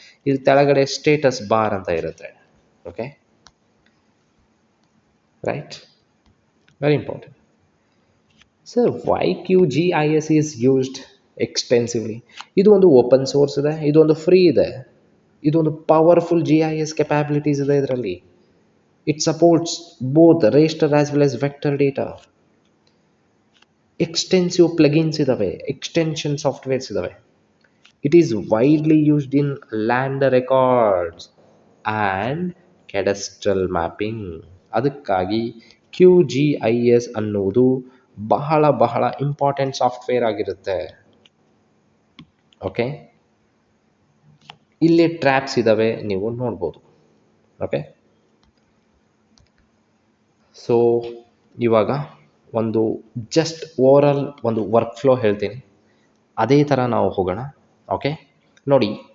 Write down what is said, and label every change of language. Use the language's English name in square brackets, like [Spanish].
[Kannada] ಇದು ಕೆಳಗಡೆ status bar ಅಂತ ಇರುತ್ತೆ. [English] Okay, right? Very important. Sir, why QGIS is used extensively? [Kannada] ಇದು ಒಂದು ಓಪನ್ ಸೋರ್ಸ್ ಇದೆ, ಇದು ಒಂದು ಫ್ರೀ ಇದೆ, ಇದು ಒಂದು ಪವರ್ಫುಲ್ GIS ಕೆಪ್ಯಾಬಿಲಿಟೀಸ್ ಇದೆ ಇದರಲ್ಲಿ. [English] It supports both raster as well as vector data. [Kannada] Extensive plugins ಇದಾವೆ, extension softwares ಇದಾವೆ. [English] It is widely used in land records and cadastral mapping. [Kannada] ಅದಕ್ಕಾಗಿ QGIS ಅನ್ನುವುದು ಬಹಳ ಇಂಪಾರ್ಟೆಂಟ್ ಸಾಫ್ಟ್ವೇರ್ ಆಗಿರುತ್ತೆ. ಓಕೆ, ಇಲ್ಲಿ ಟ್ರ್ಯಾಪ್ಸ್ ಇದ್ದಾವೆ, ನೀವು ನೋಡ್ಬೋದು. ಓಕೆ, ಸೊ ಇವಾಗ ಒಂದು ಜಸ್ಟ್ ಓವರಾಲ್ ಒಂದು ವರ್ಕ್ ಫ್ಲೋ ಹೇಳ್ತೀನಿ, ಅದೇ ಥರ ನಾವು ಹೋಗೋಣ. ಓಕೆ, ನೋಡಿ,